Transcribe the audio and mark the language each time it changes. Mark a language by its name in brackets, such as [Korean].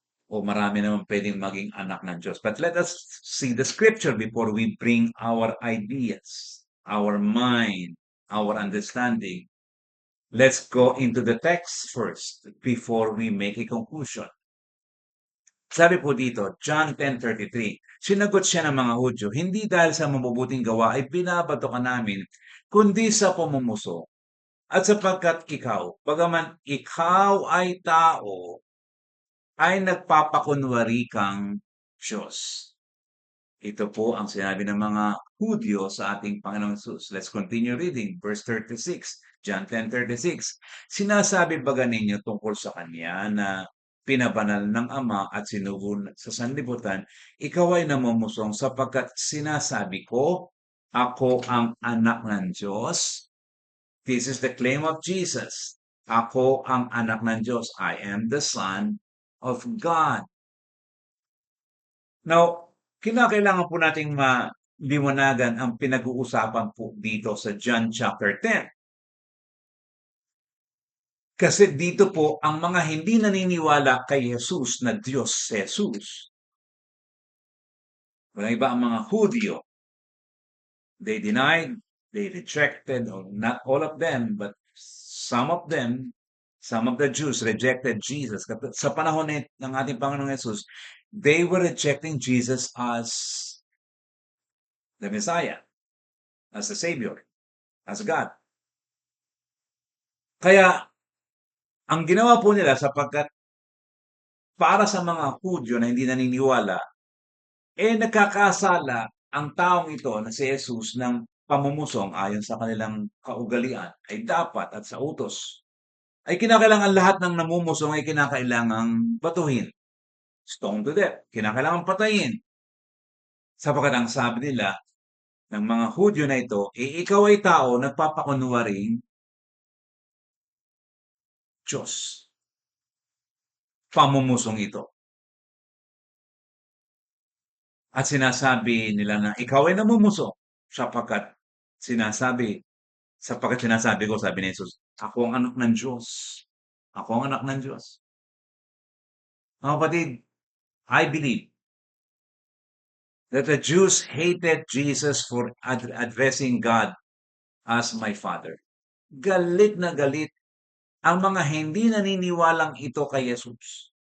[Filipino] O marami naman pwedeng maging anak ng Diyos. [English] But let us see the scripture before we bring our ideas, our mind, our understanding. Let's go into the text first before we make a conclusion. [Filipino] Sabi po dito, John 10:33, sinagot siya ng mga Hudyo, hindi dahil sa mabubuting gawa ay binabato ka namin, kundi sa pamumuso. At sapagkat ikaw, bagaman ikaw ay tao, ay nagpapakunwari kang Diyos. Ito po ang sinabi ng mga Hudyo sa ating Panginoong Jesus. [English] Let's continue reading. Verse 36, John 10:36. [Filipino] Sinasabi ba ninyo tungkol sa Kanya na pinabanal ng Ama at sinugo sa sanlibutan, ikaw ay namumusong sapagkat sinasabi ko, ako ang anak ng Diyos? [English] This is the claim of Jesus. [Filipino] Ako ang anak ng Diyos. [English] I am the Son of God. [Filipino] Now, kinakailangan po nating maliwanagan ang pinag-uusapan po dito sa John chapter 10. Kasi dito po, ang mga hindi naniniwala kay Jesus na Diyos si Jesus, walang iba ang mga Hudyo, [English] they denied, they rejected, or not all of them, but some of them, some of the Jews rejected Jesus. [Filipino] Sa panahon ng ating Panginoong Jesus, [English] they were rejecting Jesus as the Messiah, as the Savior, as God. [Filipino] Kaya, ang ginawa po nila sapagkat para sa mga Hudyo na hindi naniniwala, nagkakasala ang taong ito na si Jesus ng pamumusong ayon sa kanilang kaugalian ay dapat at sa utos ay kinakailangan lahat ng namumusong ay kinakailangang batuhin. [English] Stone to death. [Filipino] Kinakailangan patayin. Sapagkat ang sabi nila ng mga Hudyo na ito, ikaw ay tao nagpapakunwaring Diyos. Pamumusong ito. At sinasabi nila na ikaw ay namumuso sapagkat sinasabi ko, sabi ni Jesus, ako ang anak ng Diyos. Ako ang anak ng Diyos. Mga kapatid, [English] I believe that the Jews hated Jesus for addressing God as my Father. [Filipino] Galit na galit ang mga hindi naniniwalang ito kay Jesus.